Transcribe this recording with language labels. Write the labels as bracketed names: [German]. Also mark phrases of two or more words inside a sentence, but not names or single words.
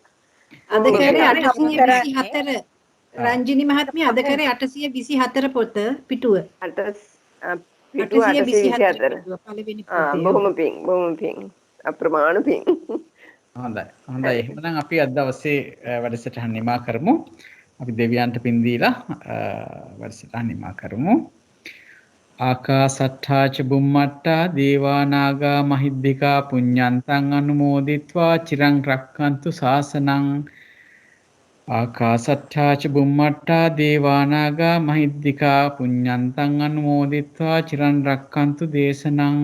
[Sinhala] අද කරේ 824 රංජිනි මහත්මිය අද කරේ 824 පොත පිටුව. පිටුව 824. පළවෙනි පොතේ. බොහොම පිං. අප්‍රමාණ පිං. හොඳයි. එහෙනම් අපි අද දවසේ වැඩසටහන නිමා කරමු. අපි දෙවියන්ට පින් දීලා වැඩසටහන නිමා කරමු. [Pali] ආකාසට්ඨා ච බුම්මට්ටා දේවා නාග මහිද්దికා පුඤ්ඤන්තං අනුමෝදිත්වා චිරං රක්ඛන්තු ශාසනං. ආකාසට්ඨා ච බුම්මට්ටා දේවා නාග මහිද්దికා පුඤ්ඤන්තං අනුමෝදිත්වා චිරං රක්ඛන්තු දේශනං.